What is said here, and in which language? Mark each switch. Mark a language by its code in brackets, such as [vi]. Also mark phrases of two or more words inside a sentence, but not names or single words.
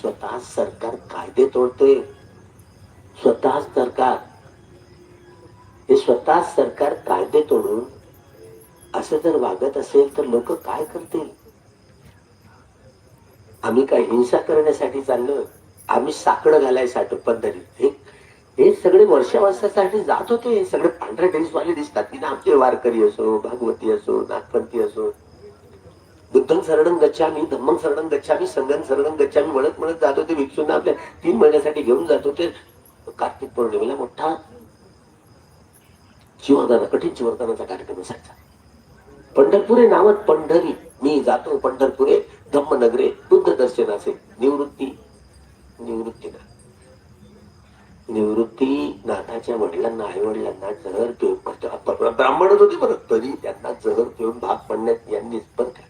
[mr] स्वतः सरकार कायदे तोडते. स्वतः सरकार कायदे तोडून असं जर वागत असेल तर लोक काय करतील? आम्ही काय हिंसा करण्यासाठी चाललो? आम्ही साकडं घालायसाठी पंढरीत हे सगळे वर्षावर्षासाठी जात होते. सगळे पांढरे ड्रेसवाले दिसतात की ना. आमचे वारकरी असो, भागवती असो, नागपंथी असो. [pi] बुद्धं शरणं गच्छामी, धम्मं शरणं गच्छामी, संघं शरणं गच्छामी [mr] म्हणत जात होते. भिक्षूंना आपल्या 3 महिन्यासाठी घेऊन जात होते. कार्तिक पौर्णिमेला मोठा कठीण चिवरदानाचा कार्यक्रम असायचा. पंढरपुरे नावात पंढरी, मी जातो पंढरपुरे धम्मनगरे बुद्ध दर्शनाचे. निवृत्तीनाथाच्या वडिलांना, आई वडिलांना जहर पिऊन, ब्राह्मणच होते बरं, तरी त्यांना जहर पिऊन भाग पडण्यात यांनीच बरं का.